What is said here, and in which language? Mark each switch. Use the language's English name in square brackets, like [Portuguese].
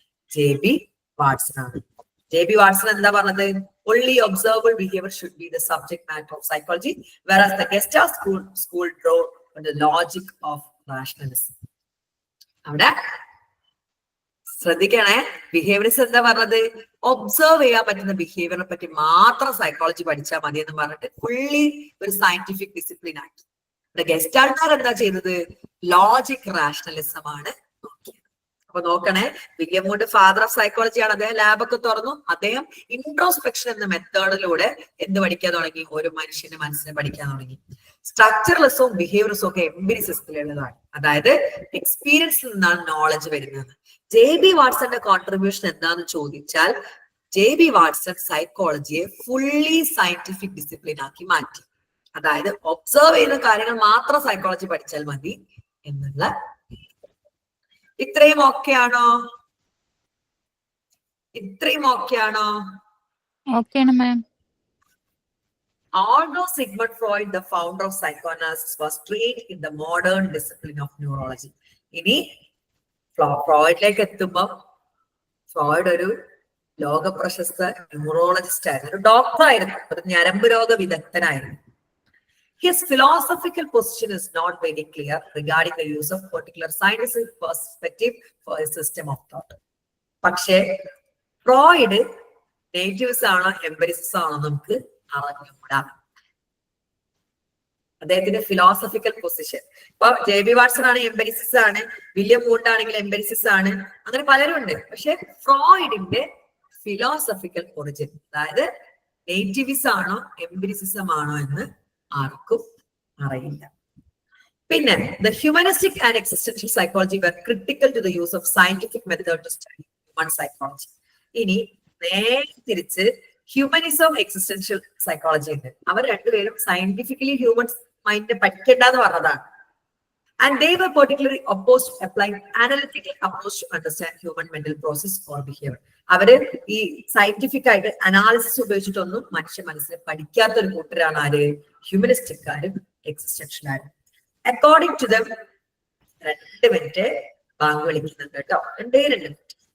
[Malayalam] JB Watson ആണ്. JB Watson എന്താ പറഞ്ഞത്? [English] Only observable behavior should be the subject matter of psychology, whereas the Gestalt school draw on the logic of rationalism. [Malayalam] അവിടെ ശ്രദ്ധിക്കണേ, behaviourism എന്താ പറഞ്ഞത്? Observe ചെയ്യാൻ പറ്റുന്ന ബിഹേവിയറിനെ പറ്റി മാത്രം സൈക്കോളജി പഠിച്ചാൽ മതി എന്ന് പറഞ്ഞിട്ട് ഫുള്ളി ഒരു സയന്റിഫിക് ഡിസിപ്ലിൻ ആക്കി. ഇവിടെ ഗെസ്റ്റാൾട്ടാർ എന്താ ചെയ്തത്? ലോജിക് റാഷണലിസം ആണ് നോക്കിയത്. അപ്പൊ നോക്കണേ, William would father of psychology ആണ്. അദ്ദേഹം ലാബൊക്കെ തുറന്നു. അദ്ദേഹം ഇൻട്രോസ്പെക്ഷൻ എന്ന മെത്തേഡിലൂടെ എന്ത് പഠിക്കാൻ തുടങ്ങി? ഒരു മനുഷ്യന്റെ മനസ്സിനെ പഠിക്കാൻ തുടങ്ങി. സ്ട്രക്ചറലിസവും ബിഹേവിയറിസവും ഒക്കെ എംപിരിസിസത്തിലുള്ളതാണ്, അതായത് എക്സ്പീരിയൻസിൽ നിന്നാണ് നോളജ് വരുന്നത്. JB വാട്സന്റെ കോൺട്രിബ്യൂഷൻ എന്താന്ന് ചോദിച്ചാൽ, JB Watson സൈക്കോളജിയെ fully scientific discipline ആക്കി മാറ്റി. അതായത് ഒബ്സർവ് ചെയ്യുന്ന കാര്യങ്ങൾ മാത്രം സൈക്കോളജി പഠിച്ചാൽ മതി എന്നുള്ള. ഇത്രയും ഓക്കെ ആണോ? ഇത്രയും ഓക്കെ ആണോ? ഓക്കെയാണ് മാം. [English] Although Sigmund Freud, the founder of psychoanalysis, was trained in the modern discipline of neurology. [Malayalam] ഇനി ഫ്രോയിഡിലേക്ക് എത്തുമ്പോൾ, ഫ്രോയിഡ് ഒരു ലോക പ്രശസ്ത ന്യൂറോളജിസ്റ്റ് ആയിരുന്നു, ഒരു ഡോക്ടർ ആയിരുന്നു, ഒരു ഞരമ്പ് രോഗ വിദഗ്ധനായിരുന്നു. [English] His philosophical position is not very clear regarding the use of particular scientific perspective for a system of thought. [Malayalam] പക്ഷേ ഫ്രോയിഡ് നേറ്റീവ്സ് ആണോ എംപെരിസിസം ആണോ നമുക്ക് അറിഞ്ഞുകൂടാ. അദ്ദേഹത്തിന്റെ ഫിലോസഫിക്കൽ പൊസിഷൻ. ഇപ്പൊ JB വാട്സൺ ആണ് എംപെരിസിസ് ആണ്, വില്യം വുഡ് ആണെങ്കിൽ എംപെരിസിസ് ആണ്, അങ്ങനെ പലരും ഉണ്ട്. പക്ഷെ ഫ്രോയിഡിന്റെ ഫിലോസഫിക്കൽ ഒറിജിൻ, അതായത് നേറ്റീവിസം ആണോ എംപെരിസിസം ആണോ എന്ന് ആർക്കും അറിയില്ല. പിന്നെ [English] the humanistic and existential psychology were critical to the use of scientific method to study human psychology. [Malayalam] ഇനി നേരെ തിരിച്ച് ഹ്യൂമനിസം എക്സിസ്റ്റൻഷ്യൽ സൈക്കോളജി ഉണ്ട്. അവർ രണ്ടുപേരും സയന്റിഫിക്കലി ഹ്യൂമൻ മൈൻഡ് പഠിക്കേണ്ടെന്ന് പറഞ്ഞതാണ്. [English] And they were particularly opposed to applying analytical approach to understand human mental process or behavior. [Malayalam] അവര് ഈ scientific ആയിട്ട് analysis ഉപയോഗിച്ചിട്ടൊന്നും മനുഷ്യ മനസ്സിനെ പഠിക്കാത്ത ഒരു കൂട്ടരാണ് ആര്? ഹ്യൂമനിസ്റ്റിക്കാരും എക്സിസ്റ്റൻഷ്യലാരും. [English] according to them [Malayalam] 2 minute bank വിളിക്കുന്നുണ്ട് കേട്ടോ, 2 മിനിറ്റ്.